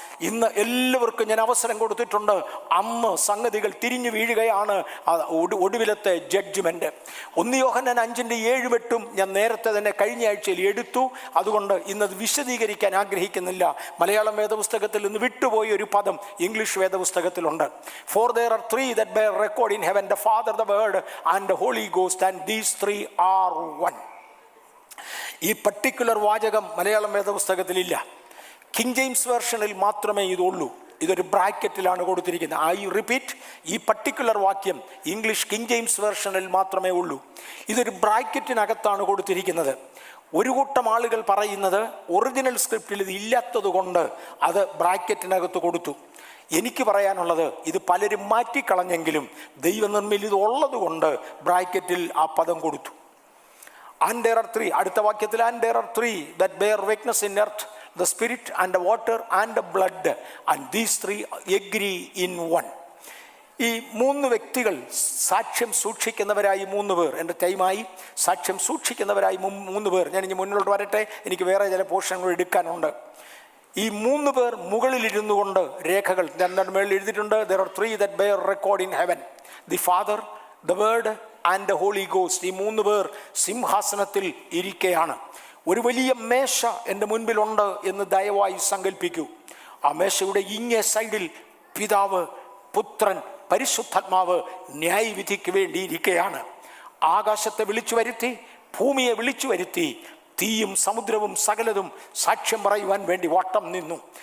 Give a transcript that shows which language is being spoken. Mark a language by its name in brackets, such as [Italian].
[Malayalam] ഇന്ന് എല്ലാവർക്കും ഞാൻ അവസരം കൊടുത്തിട്ടുണ്ട്. അന്ന് സംഗതികൾ തിരിഞ്ഞു വീഴുകയാണ്. ഒടുവിലത്തെ ജഡ്ജ്മെന്റ്. 1 യോഹന്നാൻ 5-7 ഞാൻ നേരത്തെ തന്നെ കഴിഞ്ഞ ആഴ്ചയിൽ എടുത്തു. അതുകൊണ്ട് ഇന്നത് വിശദീകരിക്കാൻ ആഗ്രഹിക്കുന്നില്ല. മലയാളം വേദപുസ്തകത്തിൽ നിന്ന് വിട്ടുപോയ ഒരു പദം English വേദപുസ്തകത്തിലുണ്ട്. [English] For there are 3 that bear record in heaven, the Father, the Word and the Holy Ghost, and these 3 are one. [Malayalam] ഈ പർട്ടിക്കുലർ വാചകം മലയാളം വേദപുസ്തകത്തിലില്ല. കിങ് ജെയിംസ് വേർഷനിൽ മാത്രമേ ഇതുള്ളൂ. ഇതൊരു ബ്രാക്കറ്റിലാണ് കൊടുത്തിരിക്കുന്നത്. [English] I repeat, [Malayalam] ഈ പർട്ടിക്കുലർ വാക്യം ഇംഗ്ലീഷ് കിങ് ജെയിംസ് വേർഷനിൽ മാത്രമേ ഉള്ളൂ. ഇതൊരു ബ്രാക്കറ്റിനകത്താണ് കൊടുത്തിരിക്കുന്നത്. ഒരു കൂട്ടം ആളുകൾ പറയുന്നത് ഒറിജിനൽ സ്ക്രിപ്റ്റിൽ ഇത് ഇല്ലാത്തത് കൊണ്ട് അത് ബ്രാക്കറ്റിനകത്ത് കൊടുത്തു. എനിക്ക് പറയാനുള്ളത്, ഇത് പലരും മാറ്റിക്കളഞ്ഞെങ്കിലും ദൈവനിർമ്മിതി ഇത് ഉള്ളത് കൊണ്ട് ബ്രാക്കറ്റിൽ ആ പദം കൊടുത്തു. [English] And there are 3, [Malayalam] അടുത്ത വാക്യത്തിൽ, [English] and there are 3 that bear witness in earth, the spirit and the water and the blood, and these 3 agree in one. [Malayalam] ഈ 3 വ്യക്തികൾ സാക്ഷ്യം സൂക്ഷിക്കുന്നവരായി 3 പേർ, എൻ്റെ ടൈമായി, സാക്ഷ്യം സൂക്ഷിക്കുന്നവരായി 3 പേർ. ഞാൻ ഇനി മുന്നിലോട്ട് വരട്ടെ, എനിക്ക് വേറെ ചില പോർഷനുകൾ എടുക്കാനുണ്ട്. ഈ 3 പേർ മുകളിലിരുന്നു കൊണ്ട് രേഖകൾ മേളിൽ എഴുതിയിട്ടുണ്ട്. [English] there are 3 that bear record in heaven, the Father, the Word and the Holy Ghost. [Malayalam] ഈ 3 പേർ സിംഹാസനത്തിൽ ഇരിക്കുകയാണ്. ഒരു വലിയ മേശ എൻ്റെ മുൻപിലുണ്ട് എന്ന് ദയവായി സങ്കല്പിക്കൂ. ആ മേശയുടെ ഇങ്ങേ സൈഡിൽ പിതാവ്, പുത്രൻ, പരിശുദ്ധാത്മാവ് ന്യായവിധിക്ക് വേണ്ടി ഇരിക്കുകയാണ്. ആകാശത്തെ വിളിച്ചു വരുത്തി, ഭൂമിയെ വിളിച്ചു വരുത്തി, തീയും സമുദ്രവും സകലതും സാക്ഷ്യം പറയുവാൻ വേണ്ടി വട്ടം നിന്നു.